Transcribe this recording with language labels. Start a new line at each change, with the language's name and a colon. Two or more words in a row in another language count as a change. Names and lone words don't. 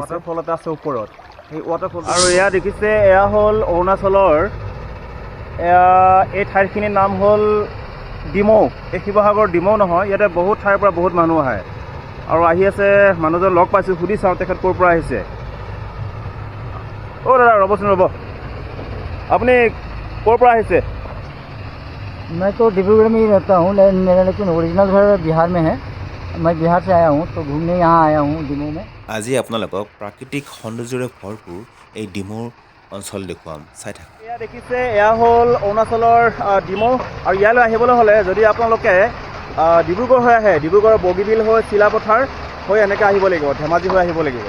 Assamese: ৱাটাৰফল এটা আছে ওপৰত, সেই ৱাটাৰফল আৰু এয়া দেখিছে, এয়া হ'ল অৰুণাচলৰ এই ঠাইখিনিৰ নাম হ'ল ডিমৌ। এই শিৱসাগৰ ডিমৌ নহয়, ইয়াতে বহুত ঠাইৰ পৰা বহুত মানুহ আহে আৰু আহি আছে। মানুহজন লগ পাইছোঁ, সুধি চাওঁ তেখেত ক'ৰ পৰা আহিছে। অ' দাদা ৰ'বচোন ৰ'ব, আপুনি ক'ৰ পৰা আহিছে?
Hindi: मैं तो डिब्रूगढ़ में ही रहता हूँ, मेरा लेकिन ओरिजिनल घर बिहार में है। मैं बिहार से आया हूँ, तो घूमने यहाँ आया हूँ डिमो में।
Assamese: আজি আপোনালোকক প্ৰাকৃতিক সৌন্দৰ্যৰে ভৰপূৰ এই ডিমৌৰ অঞ্চল দেখুৱাম, চাই থাকক। এয়া দেখিছে, এয়া হ'ল অৰুণাচলৰ ডিমৌ। আৰু ইয়ালৈ আহিবলৈ হ'লে যদি আপোনালোকে ডিব্ৰুগড় হৈ আহে, ডিব্ৰুগড়ৰ বগীবিল হৈ চিলাপথাৰ হৈ এনেকৈ আহিব লাগিব, ধেমাজি হৈ আহিব লাগিব।